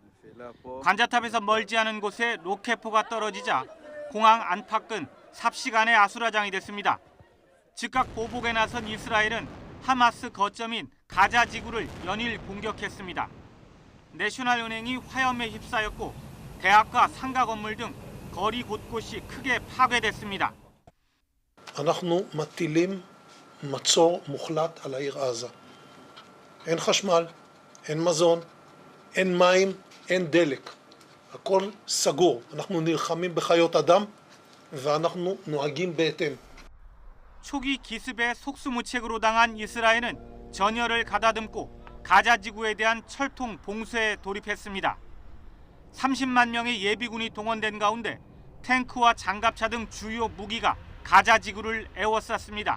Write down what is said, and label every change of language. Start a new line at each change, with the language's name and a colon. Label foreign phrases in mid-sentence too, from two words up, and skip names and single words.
Korean: 관자탑에서 멀지 않은 곳에 로켓포가 떨어지자 공항 안팎은 삽시간에 아수라장이 됐습니다. 즉각 보복에 나선 이스라엘은 하마스 거점인 가자 지구를 연일 공격했습니다. 내셔널은행이 화염에 휩싸였고 대학과 상가 건물 등 거리 곳곳이 크게 파괴됐습니다.
Hebrew: אנחנו מטילים מצור מוחלט על העיר עזה. אין חשמל, אין מזון, אין מים, אין דלק. הכל סגור. אנחנו נלחמים בחיות אדם ואנחנו נוהגים בהתאם.
Korean: 초기 기습에 속수무책으로 당한 이스라엘은 전열을 가다듬고 가자 지구에 대한 철통 봉쇄에 돌입했습니다. 30만 명의 예비군이 동원된 가운데 탱크와 장갑차 등 주요 무기가 가자 지구를 에워쌌습니다.